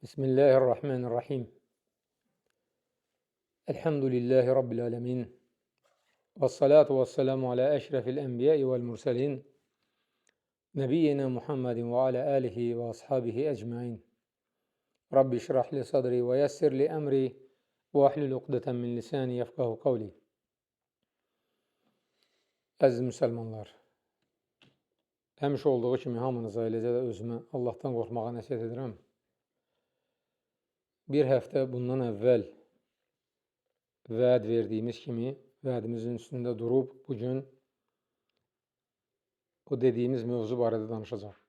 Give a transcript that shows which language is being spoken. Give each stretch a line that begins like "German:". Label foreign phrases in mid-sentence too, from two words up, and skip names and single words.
Arabic: بسم الله الرحمن الرحيم. الحمد لله رب العالمين. والصلاة والسلام على أشرف الأنبياء والمرسلين. نبينا محمد وعلى آله وأصحابه أجمعين. رب اشرح لي صدري ويسر لي أمري واحلل عقدة من لساني يفقهوا قولي.
Azerbaijani: Əziz müsəlmanlar, həmişə olduğu kimi hamınıza, eləcə də özümə Allahdan qorxmağa nəsihət edirəm. Bir həftə bundan əvvəl vəd verdiyimiz kimi vədimizin üstündə durub bugün o dediyimiz mövzu barədə danışacaq.